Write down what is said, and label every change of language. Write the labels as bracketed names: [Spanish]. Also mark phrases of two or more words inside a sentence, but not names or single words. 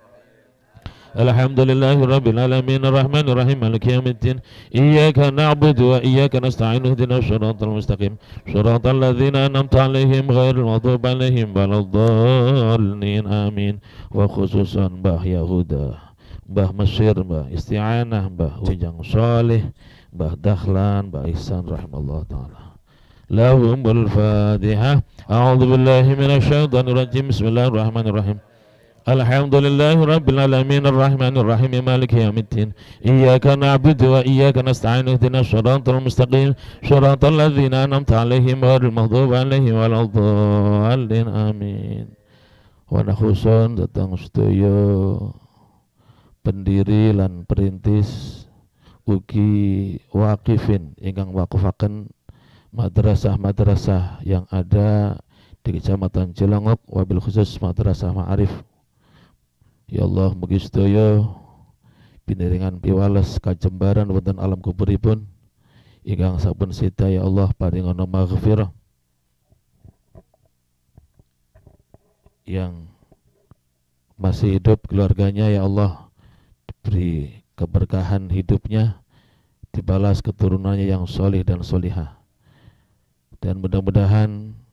[Arabic] الحمد لله رب العالمين الرحمن الرحيم مالك يوم الدين. إياك نعبد وإياك نستعين اهدنا الصراط المستقيم صراط الذين أنعمت عليهم غير المغضوب عليهم ولا الضالين آمين. وخصوصا [Javanese] Mbah Yahuda, Mbah Mesir, Mbah Isti'anah, Mbah Ujang Saleh, Mbah Dahlan, Mbah Ihsan [Arabic] رحمه الله تعالى. لهم الفاتحة. أعوذ بالله من الشيطان الرجيم. بسم الله الرحمن الرحيم. الحمد لله رب العالمين الرحمن الرحيم مالك يوم الدين. إياك نعبد وإياك نستعين اهدنا الصراط المستقيم صراط الذين أنعمت عليهم غير المغضوب عليهم ولا الضالين آمين. ونخص [Javanese] datang sedaya pendiri lan perintis ugi waqifin ingkang waqifaken madrasah-madrasah [Indonesian] yang ada di Kecamatan Cilangop, [Arabic] وبالخصوص [Javanese] Madrasah Ma'arif. [Arabic] يا الله, [Javanese] mugi sedaya piniringan piwales kajembaran wonten alam kuburipun ingkang sampun sida [Arabic] يا الله [Javanese] paringana maghfirah, [Indonesian] yang masih hidup keluarganya [Arabic] يا الله [Indonesian] beri keberkahan hidupnya, dibalas keturunannya yang solih dan solihah, dan mudah-mudahan